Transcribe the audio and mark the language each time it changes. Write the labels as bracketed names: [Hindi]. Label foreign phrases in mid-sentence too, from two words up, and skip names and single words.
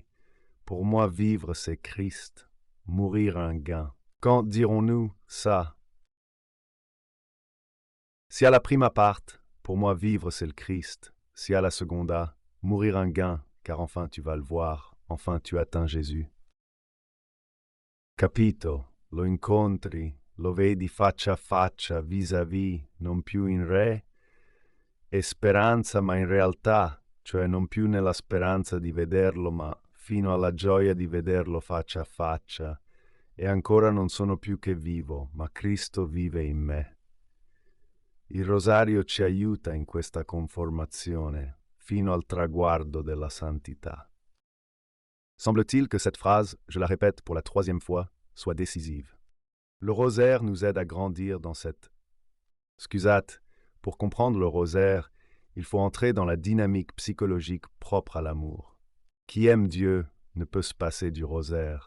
[French] Pour moi, vivre, c'est Christ, mourir un gain. Quand dirons-nous ça? Si à la prima part, pour moi, vivre, c'est le Christ. Si à la seconda, mourir un gain, car enfin tu vas le voir, enfin tu atteins Jésus. [Italian] Capito, lo incontri, lo vedi faccia a faccia, vis-à-vis, non più in re, e speranza ma in realtà, cioè non più nella speranza di vederlo, ma fino alla gioia di vederlo faccia a faccia, e ancora non sono più che vivo, ma Cristo vive in me. Il rosario ci aiuta in questa conformazione, fino al traguardo della santità. [French] Semble-t-il que cette phrase, je la répète pour la 3e fois, soit décisive. Le rosaire nous aide à grandir dans cette... Scusate, pour comprendre le rosaire, il faut entrer dans la dynamique psychologique propre à l'amour. Qui aime Dieu ne peut se passer du rosaire.